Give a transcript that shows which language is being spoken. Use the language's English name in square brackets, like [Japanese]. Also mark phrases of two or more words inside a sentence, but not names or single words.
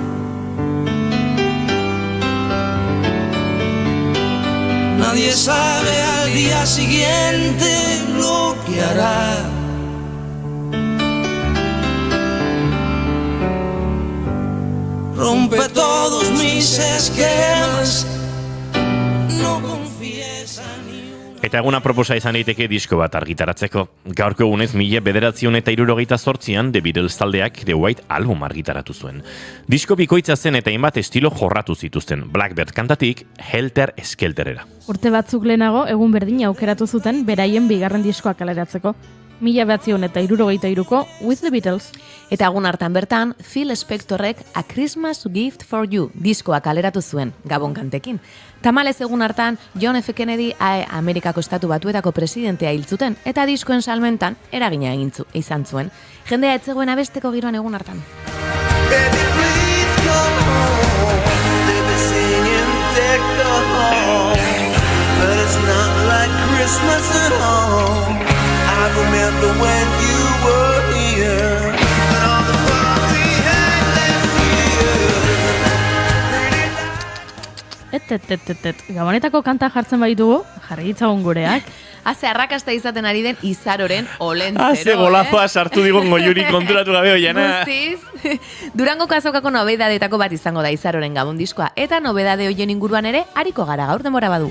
[Spanish] Nadie sabe al día siguiente lo que hará. Rompe todos mis esquemas, no confiesa ni una. [Basque] Eta eguna proposa izan daiteke disko bat argitaratzeko. Gaurko egunez 1998an The Beatles taldeak The White Album argitaratu zuen. Disko bikoitza zen eta hainbat estilo jorratu zituzten, Blackbird kantatik Helter Skelterera. Urte batzuk lehenago egun berdina aukeratu zuten beraien bigarren diskoa kaleratzeko. 1973ko With the Beatles. Eta egun hartan bertan, Phil Spectorrek A Christmas Gift for You diskoa kaleratu zuen, Gabon kantekin. Tamalez egun hartan, John F. Kennedy Amerikako estatu batuetako presidentea hil zuten, eta diskoen salmentan eragina izan zuen. Jendea etzegoen abesteko giroan egun hartan. [English] Baby, please come home. They've been singing deck the hall, but it's not like Christmas at home. I remember when you were here, and all the fun we had last year. [Basque] Gabonetako kanta jartzen baitugu, jarri ditzagun gureak. Haze arrakasta izaten ari den Izaroren olentzero. Haze golazoa sartu digon goiuri konturatu gabe oiana. Guztiz. Durangoko azokako nobedadetako bat izango da Izaroren Gabon diskoa. Eta nobedade hoien inguruan ere hariko gara gaur denbora badugu.